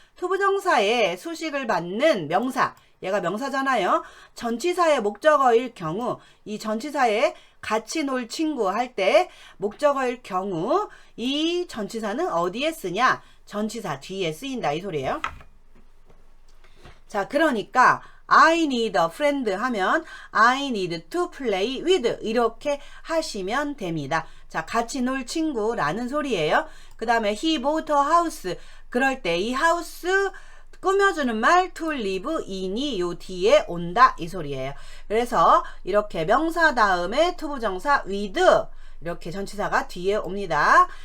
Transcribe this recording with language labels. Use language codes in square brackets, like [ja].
[ko] 투부정사의 수식을 받는 명사, 얘가 명사잖아요. 전치사의 목적어일 경우 이 전치사에 같이 놀 친구 할 때 목적어일 경우 이 전치사는 어디에 쓰냐? 전치사 뒤에 쓰인다 이 소리예요. 자, 그러니까 [en] I need a friend 하면 I need to play with [ko] 이렇게 하시면 됩니다. 자, 같이 놀 친구라는 소리예요. 그 다음에 [en] he bought a house [ko] 그럴 때 이 house 꾸며주는 말 [en] to live in이 [ko] 요 뒤에 온다 이 소리예요. 그래서 이렇게 명사 다음에 투부정사 with 이렇게 전치사가 뒤에 옵니다.